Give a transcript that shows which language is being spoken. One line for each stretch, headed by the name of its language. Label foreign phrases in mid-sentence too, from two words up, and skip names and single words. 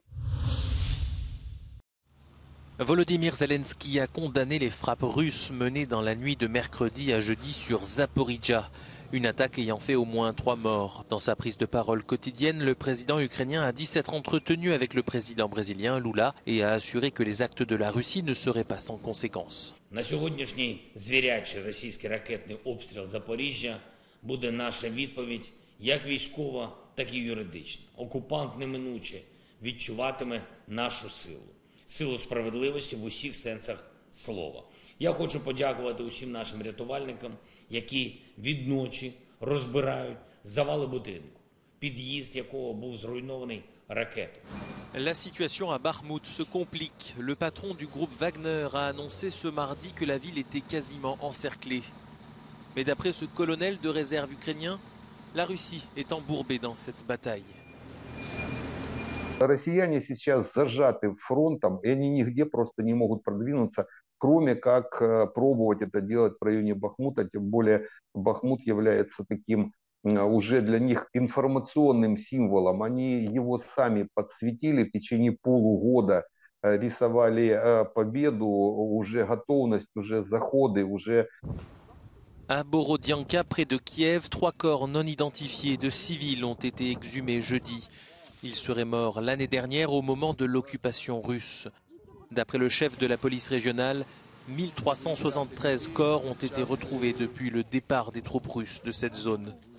French: Volodymyr Zelensky a condamné les frappes russes menées dans la nuit de mercredi à jeudi sur Zaporijjia, une attaque ayant fait au moins 3 morts. Dans sa prise de parole quotidienne, le président ukrainien a dit s'être entretenu avec le président brésilien Lula et a assuré que les actes de la Russie ne seraient pas sans conséquences.
Ukrainian: На сьогоднішній звірячий російський ракетний обстріл Запоріжжя буде наша відповідь як військова, так і юридична. Окупант неминуче відчуватиме нашу силу. Силу справедливості в усіх сенсах слова. Я хочу подякувати усім нашим рятувальникам, які від ночі розбирають завали будинку, під'їзд якого був зруйнований ракетою.
French: La situation à Bakhmout se complique. Le patron du groupe Wagner a annoncé ce mardi que la ville était quasiment encerclée. Mais d'après ce colonel de réserve ukrainien, la Russie est embourbée dans cette bataille.
Russian: Россияне сейчас зажаты фронтом, и они нигде просто не могут продвинуться, кроме как пробовать это делать в районе Бахмута. Тем более Бахмут является таким уже для них информационным символом. Они его сами подсветили в течение полугода, рисовали победу, уже готовность, уже заходы, уже...
French: À Borodianka, près de Kiev, 3 corps non identifiés de civils ont été exhumés jeudi. Ils seraient morts l'année dernière au moment de l'occupation russe. D'après le chef de la police régionale, 1373 corps ont été retrouvés depuis le départ des troupes russes de cette zone.